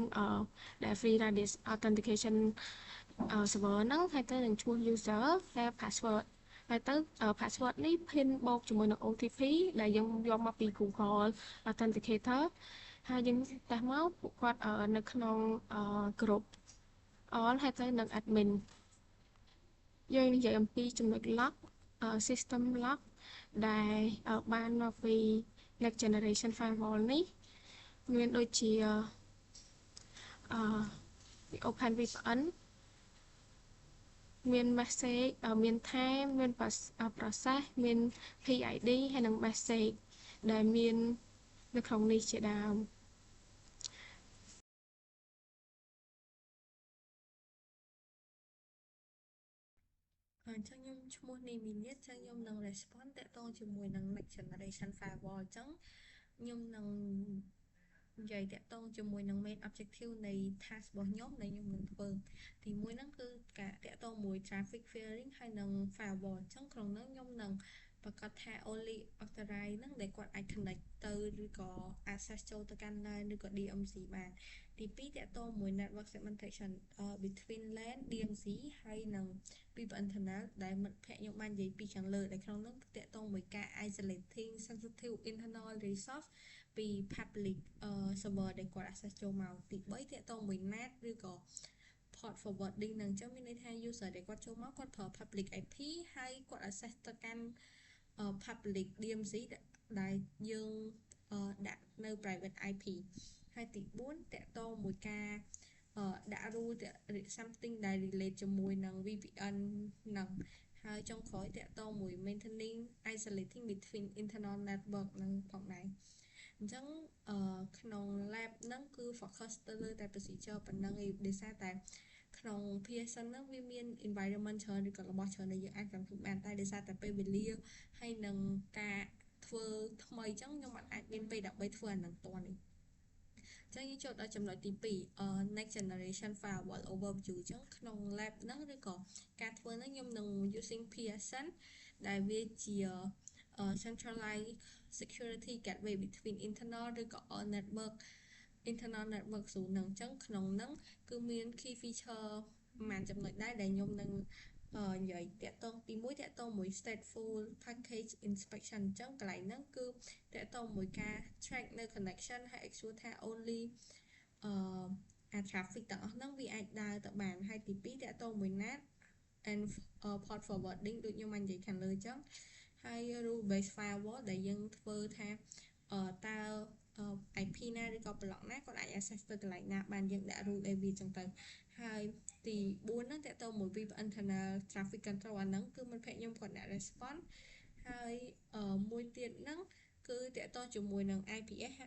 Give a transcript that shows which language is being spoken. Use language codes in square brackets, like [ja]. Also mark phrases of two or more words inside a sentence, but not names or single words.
[km] ដែល [en] free radius authentication server [km] ហ្នឹងហើយទៅនឹងឈ្មោះ user ហើយ password ហើយទៅ password នេះ pin បូកជាមួយនឹង OTP ដែលយើងយកមកពី Google Authenticator ហើយយើងតេស្តមកពួកគាត់នៅក្នុង [en] group all [km] ហើយទៅនឹង admin យើងនិយាយអំពីចំណុច [en] lock system lock [km] ដែលបានមកពី [en] next generation firewall [km] នេះមានដូចជា Open VPN មាន message មាន time មាន process មាន PID ហើយនិង message ដែលមាននៅក្នុងនេះជាដើមអញ្ចឹងខ្ញុំឈ្មោះនីមីលៀតអញ្ចឹងខ្ញុំនឹង respond តាក់ទងជាមួយនឹង [en] next generation firewall [km] អញ្ចឹ ងខ្ញុំនឹងនិយាយតាក់ទងជាមួយនឹង [en] main objective [km] នៃ task របស់ខ្ញុំដែលខ្ញុំនឹងធ្វើទី1ហ្នឹងគឺការតាក់ទងមួយ [en] traffic filtering [km] ហើយ និង firewall អញ្ចឹងក្នុងនោះខ្ញុំនឹងប្រកាសថា [en] only authorized [km] ហ្នឹងដែលគាត់អាច connect ទៅឬក៏ access ចូលទៅ កាន់ LAN ឬក៏ DMZ បានទី2តាក់ទងមួយ [en] network segmentation between LAN DMZ [km] ហើយនិង [en] VPN tunnel [km] ដែលមិត្តភ័ក្តិខ្ញុំបាននិយាយពីខាងលើដែលក្នុងនោះតាក់ទងមួយការ [en] isolating sensitive internal resource [km] ពី [en] public server [km] ដែលគាត់ access ចូលមកទី3តាក់ទងមួយ NAT ឬក៏ [en] port forwarding [km] នឹងអញ្ចឹងមានន័យថា user ដែលគាត់ចូលមកគាត់ប្រើ [en] public IP [km] ហើយគាត់ access ទៅកាន់ [en] public DMZ [km] ដែលយើងដាក់នៅ [en] private IP [km] ហើយទី4តកតងមួយការដាក់ [en] rule something [km] ដែល relate ជាមួយនឹង VPN នឹងហើយចុងក្រោយតកតងមួយ [en] maintaining isolating between internal network [km] នឹងផងដែរអញ្ចឹងក្នុង lab ហ្នឹងគឺ focus ទៅលើតែ procedure ប៉ុណ្ណឹងឯងដោយសារតែក្នុង PSN ហ្នឹងវាមាន environment ច្រើនឬក៏របស់ច្រើនដែលយើងអាច configure បានតែដោយសារតែពេលវេលា ហើយនឹងការធ្វើថ្មីអញ្ចឹងខ្ញុំអាចមានពេលដើម្បីធ្វើអាហ្នឹងតនេះចឹងយើងចូលដល់ចំណុចទី2 next [en] generation firewall overview [km] អញ្ចឹងក្នុង lab ហ្នឹងឬក៏ការធ្វើហ្នឹងខ្ញុំនឹង [en] using PSN [km] ដែលវាជា [en] centralized security gateway between internal [km] ឬក៏ [en] internal network [km] ស៊ូហ្នឹងអញ្ចឹងក្នុងហ្នឹងគឺមាន [en] key feature [km] ប្រហែលចំណុចដែរដែលខ្ញុំនឹងនិយាយតាក់ទងទី1តាក់ទងមួយ [en] stateful package inspection [km] អញ្ចឹងកន្លែងហ្នឹងគឺតាក់ទងមួយការ track នៅ connection ហើយ ensure ថា only traffic ទាំងអស់ហ្នឹងវាអាចដើរទៅបានហើយទី2តាក់ទងមួយ [en] NAT and port forwarding [km] ដូចខ្ញុំបាននិយាយខាងលើអញ្ចឹងហើយ [en] rule based firewall [km] ដែលយើងធ្វើថាតើIP ណាឬក៏ block ណាគាត់អាច access ទៅកន្លែងណា បានយើងដាក់ [en] rule AV [km] អញ្ចឹងទៅហើយទី4ហ្នឹងតើតើមួយ [en] VPN internal traffic control [km] អាហ្នឹងគឺមិត្តភ័ក្ដិខ្ញុំគាត់អ្នក response ហើយមួយទៀតហ្នឹងគឺតើតើជាមួយនឹង IPS ហើយ